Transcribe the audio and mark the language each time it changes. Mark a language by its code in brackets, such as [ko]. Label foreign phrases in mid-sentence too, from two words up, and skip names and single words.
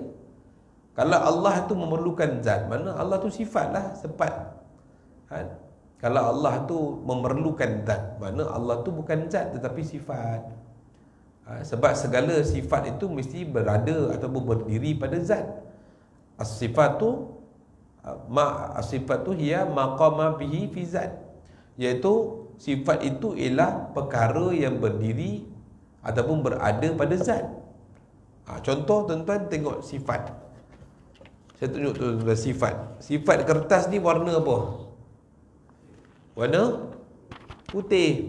[ms] Kalau Allah tu memerlukan zat, mana Allah tu sifat lah, sepat. Kalau Allah tu memerlukan zat, mana Allah tu bukan zat tetapi sifat. Sebab segala sifat itu mesti berada ataupun berdiri pada zat. [ar] As-sifat tu هي ما قام به في ذات, [ms] iaitu sifat itu ialah perkara yang berdiri ataupun berada pada zat. Contoh tuan-tuan tengok sifat. Saya tunjuk tuan-tuan sifat. Sifat kertas ni warna apa? Warna putih.